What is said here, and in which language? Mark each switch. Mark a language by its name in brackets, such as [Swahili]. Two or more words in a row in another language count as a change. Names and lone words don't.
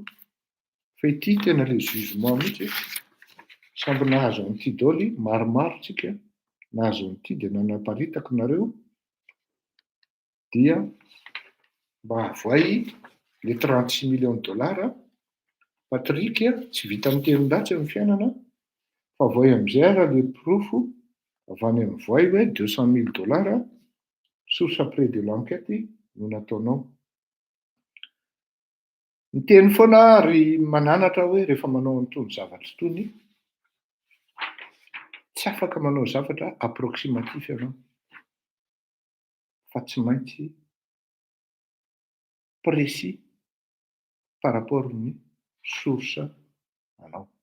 [Malagasy] Fa ity tena ilay jugement mihitsy, samby nahazo an'ity daholo, maromaro tsika nahazo an'ity dia nanaparitako nareo dia mba avoay [French] le 36 millions de dollars. [Malagasy] Patrick tsy vita mitenin-datsy amin'ny fiainana, fa avoay amin'izay ary le pirofo avy any amin'ny voay hoe [French] 200 000 dollars source près de l'enquête [Malagasy] no nataonao. Miteny foana ary mananatra hoe rehefa manao an'itony zavatra itony, tsy afaka manao zavatra approximatif ianao, fa tsy maintsy [French] précis par rapport [Malagasy] ny source anao.